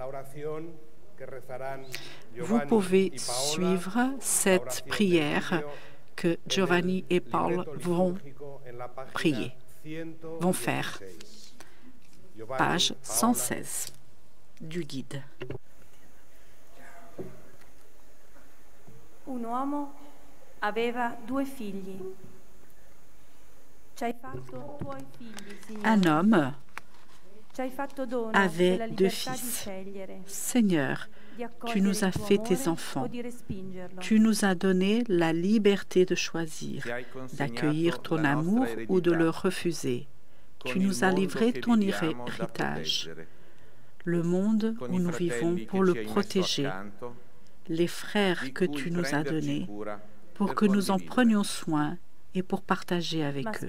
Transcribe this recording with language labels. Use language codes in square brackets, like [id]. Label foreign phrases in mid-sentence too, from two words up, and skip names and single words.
[fr] Vous pouvez suivre cette prière que Giovanni et Paul vont faire. Page 116 du guide. [it] Un uomo aveva 2 figli. Ci hai fatto tuoi figli, Signore. [fr] Un homme [it] Ci hai fatto dono [fr] avait [it] della [fr] 2 [it] libertà di [fr] fils. [it] scegliere, [fr] Seigneur, [it] di [fr] tu [it] accogliere [fr] nous [it] il [fr] as [it] tuo [fr] fait [it] amore [fr] tes enfants. [it] o di respingerlo. [fr] Tu nous as donné la liberté de choisir, d'accueillir ton amour ou de le refuser. Tu nous as livré ton héritage, le monde où nous vivons pour le protéger, les frères que tu nous as donnés pour que nous en prenions soin et pour partager avec eux.